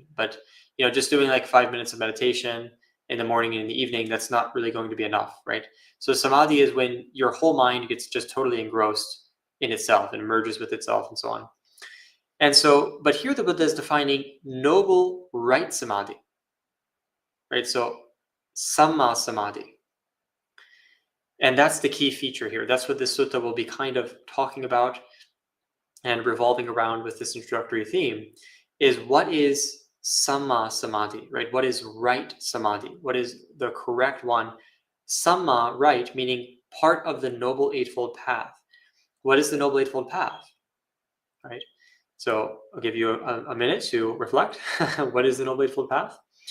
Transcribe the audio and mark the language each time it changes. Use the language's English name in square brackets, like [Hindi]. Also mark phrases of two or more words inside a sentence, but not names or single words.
[English] But just doing like 5 minutes of meditation in the morning and in the evening, that's not really going to be enough, right? So samadhi is when your whole mind gets just totally engrossed in itself and merges with itself and so on. And so, but here the Buddha is defining noble right samadhi, right? [Pali] So samma samadhi. [English] And that's the key feature here. That's what this sutta will be kind of talking about and revolving around with this introductory theme, is what is [Pali] samma samadhi, [English] right? What is right samadhi? What is the correct one? Samma, right, meaning part of the Noble Eightfold Path. What is the Noble Eightfold Path, right? So I'll give you a minute to reflect. What is the Noble Eightfold Path?